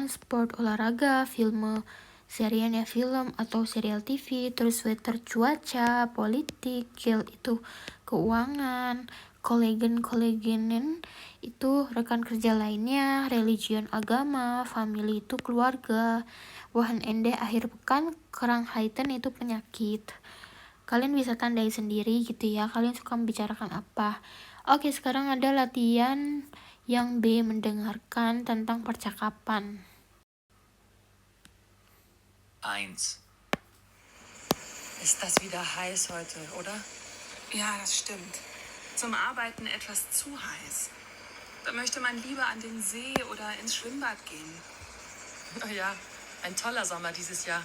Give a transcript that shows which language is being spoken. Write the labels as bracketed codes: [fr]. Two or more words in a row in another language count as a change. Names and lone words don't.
[id] sport olahraga, film serialnya film atau serial TV, terus weather cuaca, politik, geld itu keuangan, kolegenen itu rekan kerja lainnya, religion agama, family itu keluarga, Wochenende akhir pekan, Krankheiten itu penyakit. Kalian bisa tandai sendiri gitu ya, kalian suka membicarakan apa. Oke, sekarang ada latihan yang B, mendengarkan tentang percakapan. 1. [de] Ist das wieder heiß heute, oder? Ja, das stimmt. Zum Arbeiten etwas zu heiß. Da möchte man lieber an den See oder ins Schwimmbad gehen. Na ja, ein toller Sommer dieses Jahr.